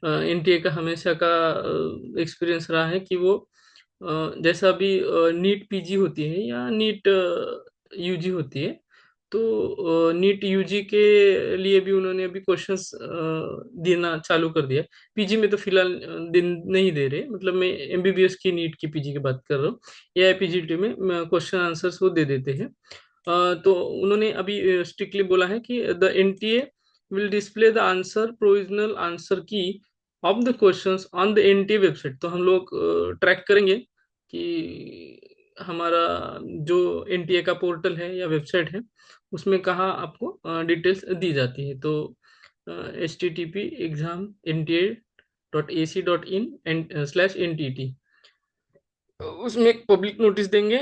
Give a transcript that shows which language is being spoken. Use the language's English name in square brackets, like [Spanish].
[Hindi] NTA का हमेशा का एक्सपीरियंस रहा है कि वो जैसा अभी नीट पीजी होती है या नीट यूजी होती है, तो नीट यूजी के लिए भी उन्होंने अभी क्वेश्चंस देना चालू कर दिया। पीजी में तो फिलहाल दिन नहीं दे रहे, मतलब मैं एमबीबीएस की नीट की पीजी की बात कर रहा हूँ। एआईपीजीटी में क्वेश्चन आंसर्स वो दे देते हैं। तो उन्होंने अभी स्ट्रिक्टली बोला है कि [English] The NTA will display the answer provisional answer key of the questions on the NTA website. [Hindi] तो हम लोग ट्रैक करेंगे कि हमारा जो एनटीए का पोर्टल है या वेबसाइट है, उसमें कहाँ आपको डिटेल्स दी जाती है। तो http://exam.nta.ac.in/ntt, उसमें एक पब्लिक नोटिस देंगे।